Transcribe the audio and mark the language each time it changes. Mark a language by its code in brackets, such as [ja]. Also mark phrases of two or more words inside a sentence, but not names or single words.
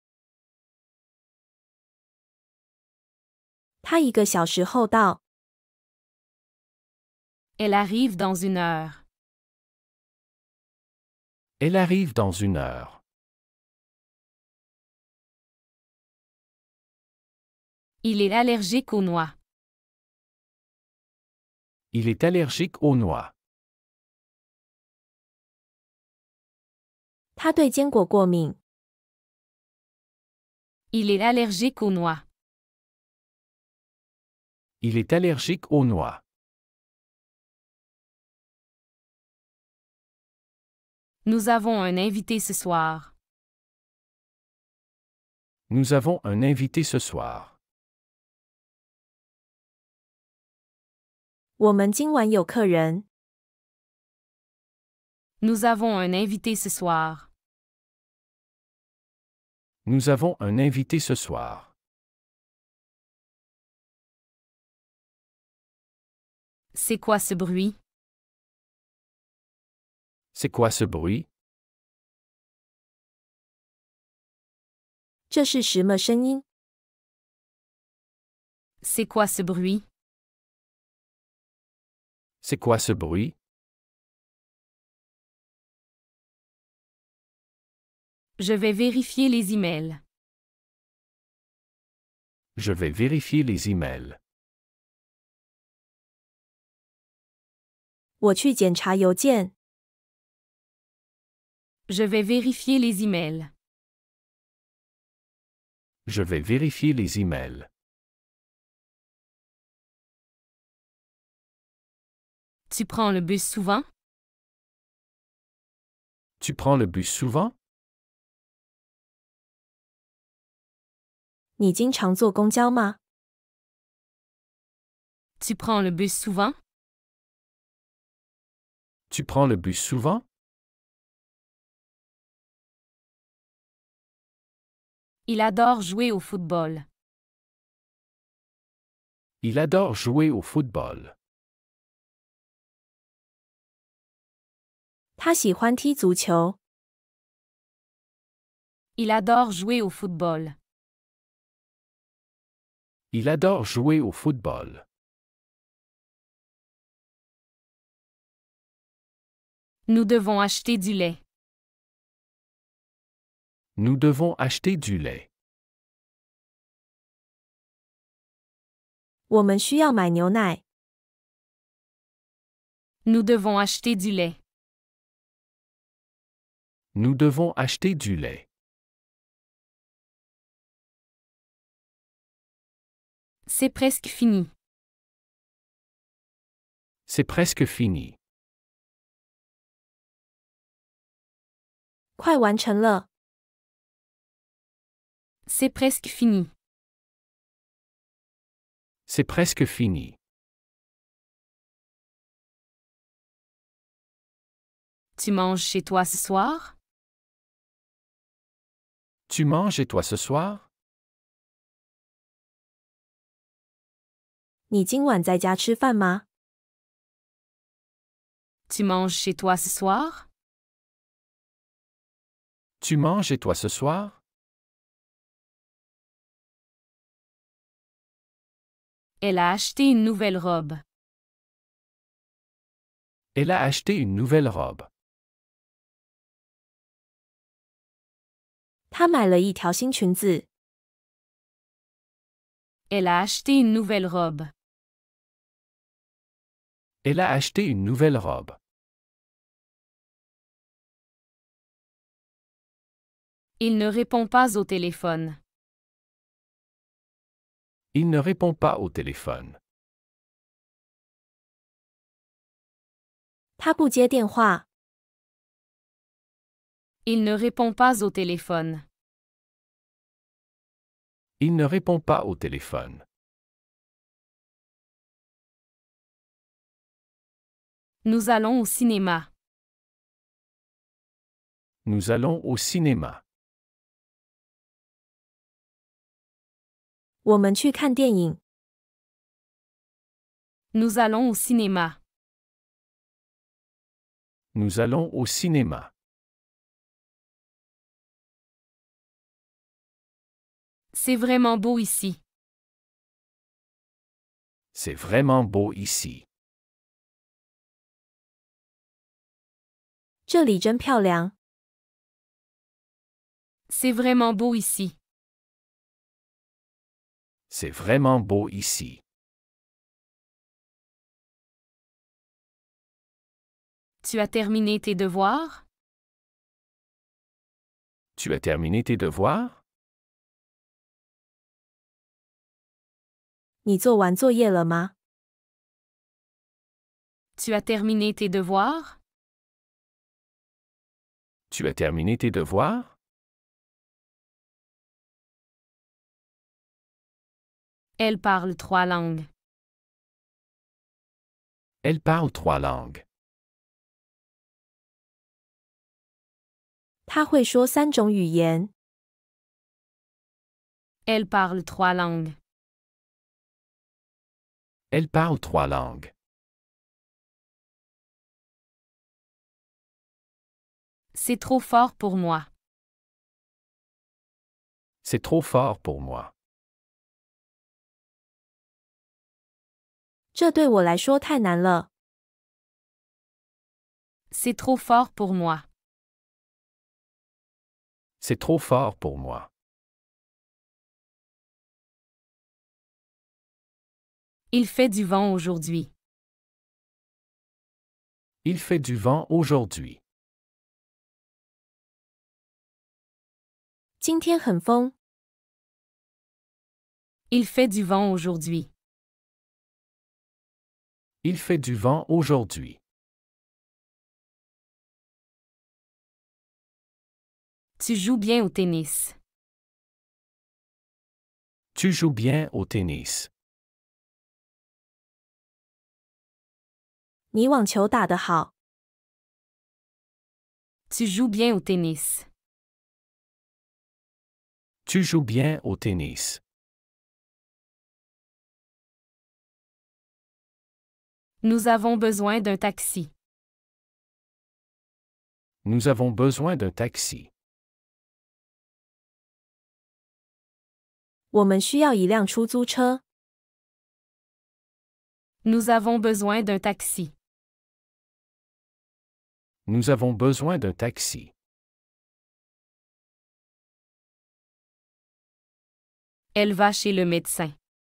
[zh] 他1个小时后到。 [fr] Elle arrive dans une heure. Elle arrive dans une heure. Il est allergique aux noix. Il est allergique aux noix. [zh] 他对坚果过敏。 [fr] Il est allergique aux noix. Il est allergique aux noix. Nous avons un invité ce soir. Nous avons un invité ce soir. [zh] 我们今晚有客人。 [fr] Nous avons un invité ce soir. Nous avons un invité ce soir. C'est quoi ce bruit? C'est quoi ce bruit? [zh] 这是什么声音？ [fr] C'est quoi ce bruit? C'est quoi ce bruit? Je vais vérifier les emails. Je vais vérifier les emails. [zh] 我去检查邮件。 [fr] Je vais vérifier les emails. Je vais vérifier les emails. Tu prends le bus souvent? Tu prends le bus souvent? [zh] 你经常坐公交吗？ [fr] Tu prends le bus souvent? Tu prends le bus souvent? Il adore jouer au football. Il adore jouer au football. [zh] 他喜欢踢足球。 [fr] Il adore jouer au football. Il adore jouer au football. Nous devons acheter du lait. Nous devons acheter du lait. [zh] 我们需要买牛奶。 [fr] Nous devons acheter du lait. Nous devons acheter du lait. C'est presque fini. C'est presque fini. [zh] 快完成了。 [fr] C'est presque fini. C'est presque fini. Tu manges chez toi ce soir? Tu manges et toi ce soir? [zh] 你今晚在家吃饭吗？ [fr] Tu manges chez toi ce soir? Tu manges et toi ce soir? Elle a acheté une nouvelle robe. Elle a acheté une nouvelle robe. [zh] 她买了一条新裙子。 [fr] Elle a acheté une nouvelle robe. Elle a acheté une nouvelle robe. Il ne répond pas au téléphone. Il ne répond pas au téléphone. [zh] 她不接电话。 [fr] Il ne répond pas au téléphone. Il ne répond pas au téléphone. Nous allons au cinéma. Nous allons au cinéma. [zh] 我们去看电影。 [fr] Nous allons au cinéma. Nous allons au cinéma. C'est vraiment beau ici. C'est vraiment beau ici. [zh] 这里真漂亮。 [fr] C'est vraiment beau ici. C'est vraiment beau ici. Tu as terminé tes devoirs? Tu as terminé tes devoirs? [zh] 你做完作业了吗？ [fr] Tu as terminé tes devoirs? Tu as terminé tes devoirs? Elle parle 3 langues. Elle parle 3 langues. [zh] 她会说3种语言。 [fr] Elle parle 3 langues. Elle parle 3 langues. C'est trop fort pour moi. C'est trop fort pour moi. [zh] 这对我来说太难了。 [fr] C'est trop fort pour moi. C'est trop fort pour moi. Il fait du vent aujourd'hui. Il fait du vent aujourd'hui. [zh] 今天很风。 [fr] Il fait du vent aujourd'hui. Il fait du vent aujourd'hui. Tu joues bien au tennis. Tu joues bien au tennis. [zh] 你网球打得好。 [fr] Tu joues bien au tennis. Tu joues bien au tennis. Nous avons besoin d'un taxi. Nous avons besoin d'un taxi. [zh] 我们需要一辆出租车。 [fr] Nous avons besoin d'un taxi. Nous avons besoin d'un taxi. Elle va chez le médecin.